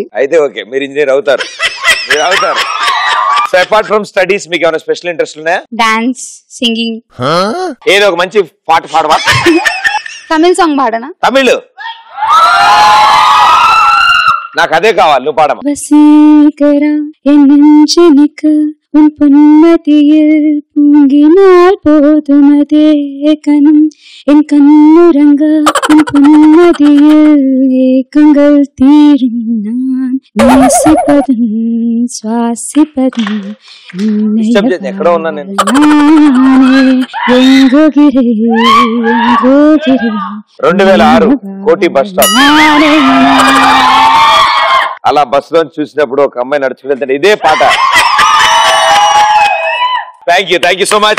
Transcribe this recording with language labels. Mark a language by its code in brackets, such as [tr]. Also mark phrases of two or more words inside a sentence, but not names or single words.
[te] అయితే ఓకే మీరు ఇంజనీర్ అవుతారు. మీరు అవుతారు. సో [en] apart from studies [te] మీకు ఏమైనా [en] special interest [te] ఉన్నాయా? డాన్స్, సింగింగ్. ఏదో ఒక మంచి పాట పాడవా? తమిళ సాంగ్ పాడనా? తమిళ్ నాకు అదే కావాలి, నువ్వు పాడమా. [ta] வசீகரா என் நெஞ்சனுக்கு உன் பொன்மதியில் பொங்கினால் போதுமதே கணம் என் கண்ணுறங்க உன் பொன்மதியில் ஏக்கங்கள் தீரும் நான் நேசிப்பதும் சுவாசிப்பதும் [te] ఎక్కడ ఉన్నా నేను? ఎంగోగిరే 2006 కోటి [en] bus stop. [te] అలా బస్ లో చూసినప్పుడు ఒక అమ్మాయి నడుచుకుంటే ఇదే పాట. [en] Thank you so much.